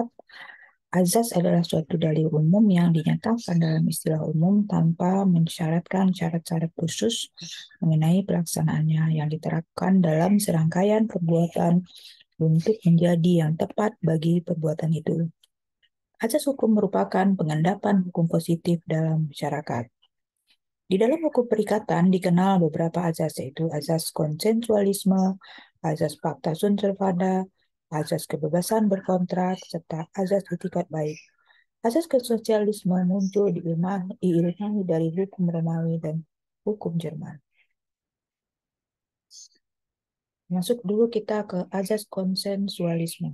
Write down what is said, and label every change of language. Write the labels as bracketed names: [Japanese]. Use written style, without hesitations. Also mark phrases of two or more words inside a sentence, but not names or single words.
[Indonesian] Azas adalah suatu dalil umum yang dinyatakan dalam istilah umum tanpa mensyaratkan syarat-syarat khusus mengenai pelaksanaannya yang diterapkan dalam serangkaian perbuatan untuk menjadi yang tepat bagi perbuatan itu. Azas hukum merupakan pengendapan hukum positif dalam masyarakat. Di dalam hukum perikatan dikenal beberapa azas, yaitu azas konsensualisme, azas [Latin] pacta sunt servanda, [Indonesian] azas kebebasan berkontrak, serta azas itikat baik. Azas konsensualisme muncul diilmani dari hukum Romawi dan hukum Jerman. Masuk dulu kita ke azas konsensualisme.